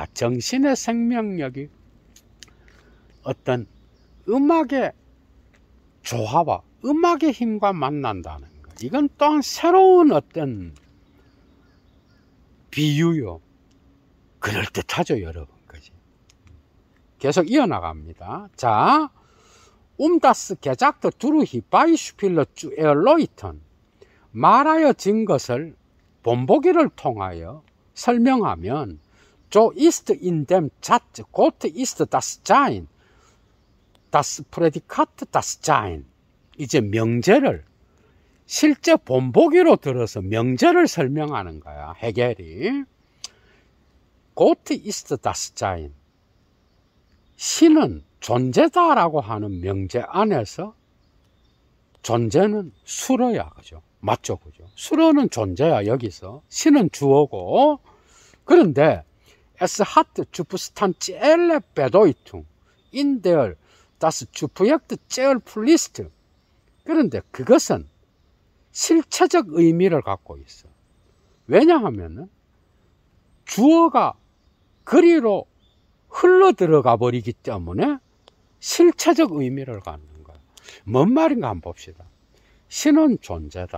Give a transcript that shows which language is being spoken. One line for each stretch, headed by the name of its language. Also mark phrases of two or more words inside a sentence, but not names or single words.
Korean: 정신의 생명력이 어떤 음악의 조화와 음악의 힘과 만난다는 거. 이건 또한 새로운 어떤 비유요. 그럴듯하죠, 여러분. 그지? 계속 이어나갑니다. 자,
German: das gesagt durch Beispiele zu erläutern.
Korean: 말하여진 것을 본보기를 통하여 설명하면,
German: so ist in dem Satz Gott ist das Sein, das Prädikat das Sein.
Korean: 이제 명제를 실제 본보기로 들어서 명제를 설명하는 거야, 헤겔이.
German: Gott ist das Sein.
Korean: 신은 존재다라고 하는 명제 안에서 존재는 수로야, 그죠? 맞죠, 그죠? 수로는 존재야, 여기서. 신은 주어고. 그런데,
German: es hat substanzielle Bedeutung in der das Subjekt Zellpflicht.
Korean: 그런데 그것은 실체적 의미를 갖고 있어. 왜냐하면은, 주어가 그리로 흘러 들어가 버리기 때문에 실체적 의미를 갖는 거야. 뭔 말인가 한번 봅시다. 신은 존재다.